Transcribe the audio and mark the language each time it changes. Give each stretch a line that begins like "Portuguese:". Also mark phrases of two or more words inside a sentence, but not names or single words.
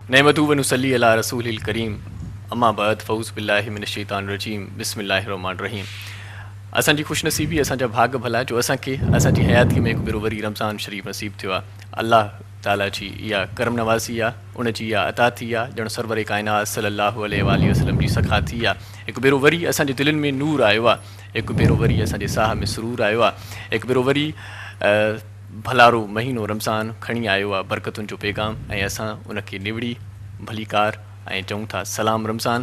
Arabic: نحمده ونصلي على رسوله الكريم أما بعد فأعوذ بالله من الشيطان الرجيم بسم الله الرحمن الرحيم.
Sindhi: असांजी खुशनसीबी असांजा भाग भला जो असांखे असांजी हयाती में हिकु भेरो वरी रमज़ान शरीफ़ नसीब थियो आहे। अल्लाह ताला जी इहा करम नवाज़ी आहे, उनजी इहा अता थी आहे ॼण सरवर काइनात
Arabic: صلى الله عليه وسلم
Sindhi: जी सखा थी आहे। हिकु भेरो वरी असांजे दिलनि में नूर आयो आहे, हिकु भेरो वरी असांजे साह में सुरूर आयो आहे, हिकु भेरो वरी भलारो महीनो रमज़ान खणी आयो आहे बरकतुनि जो पैगाम ऐं असां उनखे निवड़ी भलीकार ऐं चऊं था सलाम रमज़ान।